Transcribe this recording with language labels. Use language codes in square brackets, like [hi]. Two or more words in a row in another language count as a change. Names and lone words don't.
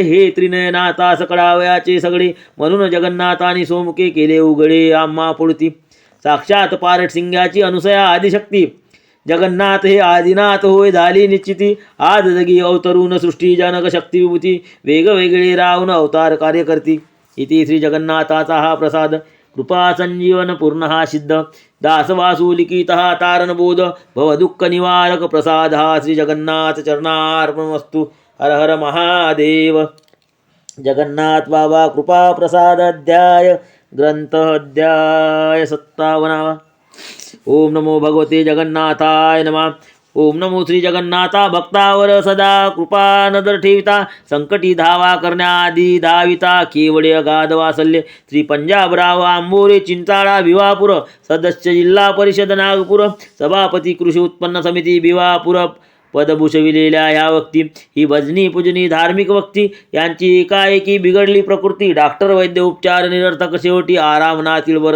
[mr] हे त्रिनयनाथा सकळावयाचे सगळे. म्हणून जगन्नाथाने सोमके केले उघडे आम्हा पुढती. साक्षात पारट सिंगाची अनुसया आदिशक्ती. जगन्नाथ हे आदिनाथ होय झाली निश्चिती. आज जगी अवतरून सृष्टी जनक शक्ती विभूती. वेगवेगळे रावण अवतार कार्य करती. इति श्री जगन्नाथाचा हा प्रसाद. कृपा संजीवन पूर्ण सिद्ध दासवासु लिखितः तारणबोध भव दुःख निवारक प्रसाद श्री जगन्नाथ चरणार्पणमस्तु। हर हर महादेव। जगन्नाथ बाबा कृपा प्रसाद अध्याय ग्रंथ अध्याय 57। [sa] ओम नमो भगवते जगन्नाथाय नमः। [mr] ओम नमो श्री जगन्नाथा भक्तावर सदा कृपा नजर ठेविता संकटी धावा करण्याआधी धाविता केवळे अगाध वासल्य श्री पंजाबराव आंबोरे चिंचाळा भिवापूर सदस्य जिल्हा परिषद नागपूर सभापती कृषी उत्पन्न समिती भिवापूर पद भूषविलेल्या ह्या व्यक्ती ही भजनी पूजनी धार्मिक व्यक्ती यांची एकाएकी बिघडली प्रकृती डॉक्टर वैद्य उपचार निरर्थक शेवटी आराम नातील वर